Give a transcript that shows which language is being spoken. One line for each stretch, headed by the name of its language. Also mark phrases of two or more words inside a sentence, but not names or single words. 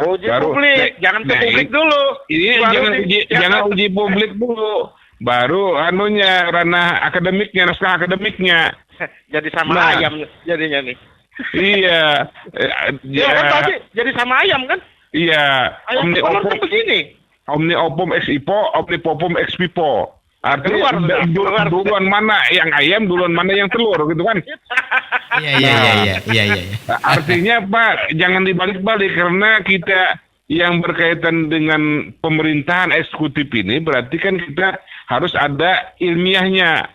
Indonesian: Publik, jangan ke publik dulu. Ini jangan uji publik dulu, baru ranah akademiknya, naskah akademiknya. Jadi sama ayam jadinya nih. Iya. Kan tadi jadi sama ayam kan? Iya, omni opum begini. Omni opum ex ipo, omni popum ex pipo. Artinya duluan mana yang ayam, duluan mana yang telur gitu kan? Iya. Artinya Pak, jangan dibalik-balik karena kita yang berkaitan dengan pemerintahan eksekutif ini berarti kan kita harus ada ilmiahnya.